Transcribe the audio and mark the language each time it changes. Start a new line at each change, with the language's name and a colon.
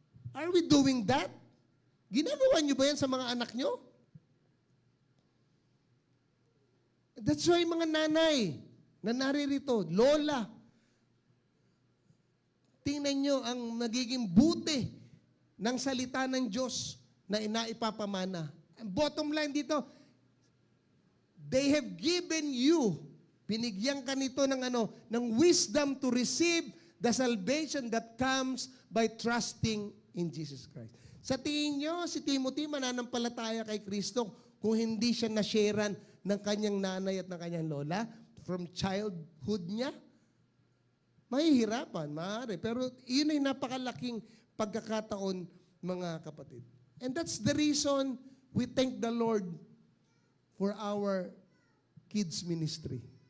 English: Are we doing that?
Filipino: Ginagawa niyo ba yan sa mga anak niyo? That's why mga nanay na naririto, lola, tingnan nyo ang nagiging buti ng salita ng Diyos na inaipapamana. Ang bottom line dito,
English: they have given you,
Filipino: binigyan ka nito ng
English: wisdom to receive the salvation that comes by trusting in Jesus Christ.
Filipino: Sa tingin nyo, si Timothy mananampalataya kay Kristo kung hindi siya na-sharean ng kanyang nanay at ng kanyang lola
English: from childhood
Filipino: niya? Mahihirapan, maaari. Pero yun ay napakalaking pagkakataon, mga kapatid.
English: And that's the reason we thank the Lord for our kids ministry.